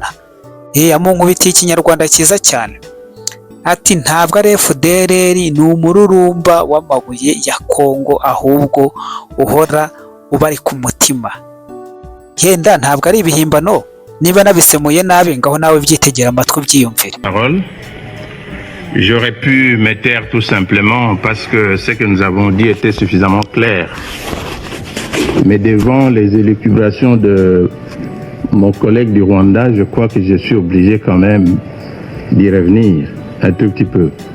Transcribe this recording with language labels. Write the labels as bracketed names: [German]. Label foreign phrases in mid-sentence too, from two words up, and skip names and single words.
[Kinyarwanda] Amunkubitiye ikinyarwanda cyiza cyane ati ntabwo ari FDLR, ni umururumba w'amabuye ya Kongo ahubwo uhora ubari ku mutima. Yenda ntabwo ari ibihimbano, niba nabisemuye nabi ngaho nawe byitegera amatwi byiyumvire. [French] J'aurais pu me taire tout simplement parce que ce que nous avons dit était suffisamment clair. Mais devant les élucubrations de mon collègue du Rwanda, je crois que je suis obligé quand même d'y revenir un tout petit peu.